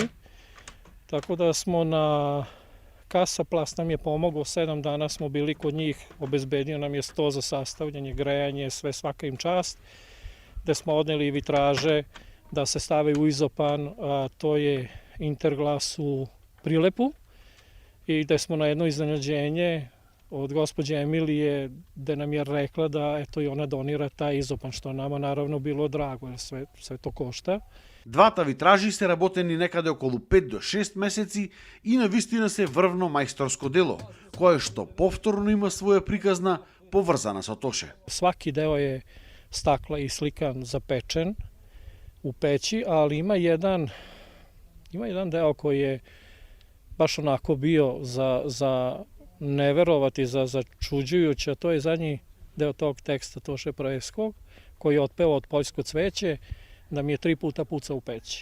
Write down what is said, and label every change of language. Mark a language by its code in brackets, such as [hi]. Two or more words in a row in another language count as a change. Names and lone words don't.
[sr] Tako da smo na Kasaplast nam je pomogao, 7 dana smo bili kod njih, obezbedio nam je sto za sastavljanje, grejanje, sve, svaka im čast, gde smo odneli vitraže da se stave u izopan, a to je Interglas u Prilepu, i gde smo na jedno iznenađenje od gospođe Emilije, gde nam je rekla da eto i ona donira taj izopan, što nama naravno bilo drago, jer sve to košta. [mk] Двата витражи се работени некаде околу 5 до 6 месеци и навистина се врвно мајсторско дело, кое што повторно има своја приказна поврзана со Тоше. [sr] Svaki deo je stakla i slikan zapečen u peći, ali ima jedan deo koji je baš onako bio za ne verovati, za začuđujuće, a to je zadnji deo tog teksta Toše Praeskog, koji je otpevao od Poljsko cveće, da mi je 3 puta pucao u peći.